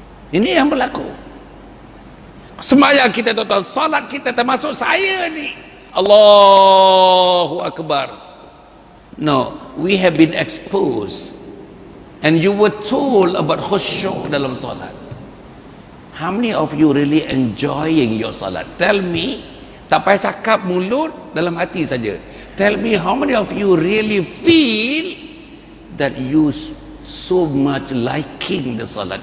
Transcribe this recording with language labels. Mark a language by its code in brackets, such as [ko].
[ms] Ini yang berlaku. Sembahyang kita, tuan-tuan, salat kita, termasuk saya ni, Allahu Akbar. [en] No, we have been exposed and you were told about [ms] khusyuk dalam salat. [en] How many of you really enjoying your salat? Tell me. [ms] Tak payah cakap mulut, dalam hati saja. [en] Tell me how many of you really feel that you so much liking the salat.